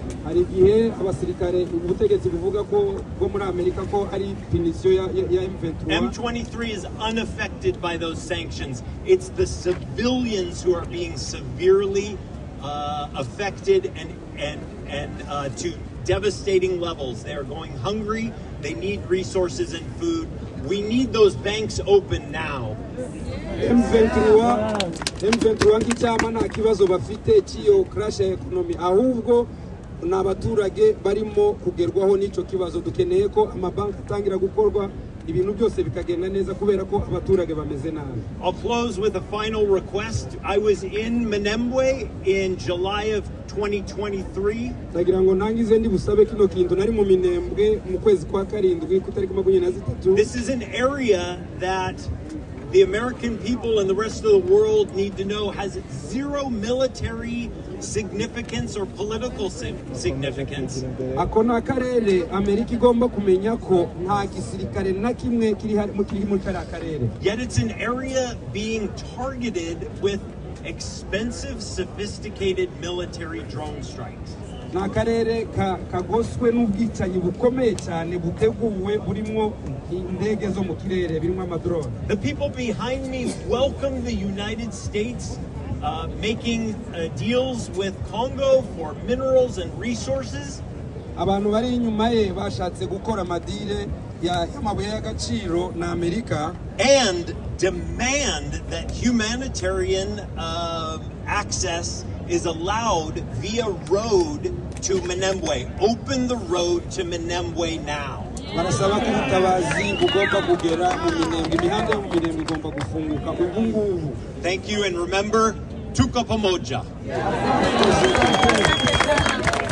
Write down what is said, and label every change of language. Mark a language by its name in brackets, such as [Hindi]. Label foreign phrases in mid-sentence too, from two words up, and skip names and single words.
[English] M23 is unaffected by those sanctions. It's the civilians who are being severely affected and to devastating levels. They are going hungry. They need resources and food. We need those banks open now. [Kinyarwanda] M23 nk'icyama nta kibazo bafite cy'iyo crash ya economy, ahubwo n'abaturage barimo kugerwaho n'ico kibazo. Dukeneye ko amabanki atangira gukorwa, ibintu byose bikagenda neza kubera ko abaturage bameze nabi. [English] I'll close with a final request. I was in Muminembwe in July of 2023. [Kinyarwanda] Ndagira ngo nangize ndi busabe kino kintu nari mu Minembwe mu kwezi kwa karindwi ku tariki 23. [English] This is an area that the American people and the rest of the world need to know has zero military significance or political significance. [Kinyarwanda] Akona karere Amerika igomba kumenya ko nta gisirikare na kimwe kiri mu karere. [English] Yet it's an area being targeted with expensive, sophisticated military drone strikes. [Kinyarwanda] n'akarere kagoswe n'ubwicanyi bukomeye cyane buteguwe burimo indege zo mu kirere birimo amadrone. [English] The people behind me welcome the United States making deals with Congo for minerals and resources. [Kinyarwanda] Abantu bari inyuma ye bashatse gukora amadire y'amabuye y'agaciro na Amerika, [English] and demand that humanitarian access is allowed via road to Muminembwe. Open the road to Muminembwe now. [Kinyarwanda] barasaba ko ubutabazi bugomba kugera mu Minembwe, imihanda yo mu Minembwe igomba gufunguka ubu ngubu. [English] Thank you, and remember, [Swahili] tuko pamoja.